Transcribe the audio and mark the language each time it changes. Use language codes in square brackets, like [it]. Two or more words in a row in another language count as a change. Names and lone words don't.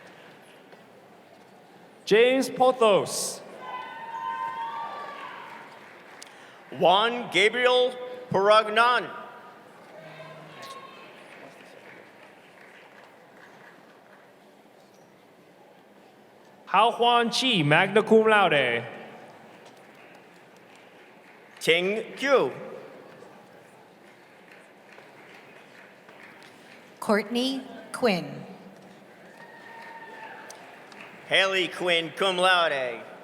[en] James Pothos, Juan Gabriel Paragnan. Hao Huan Chi, [la] magna cum laude. [en] Ting Q. Courtney Quinn. Haley Quinn, [la] cum laude.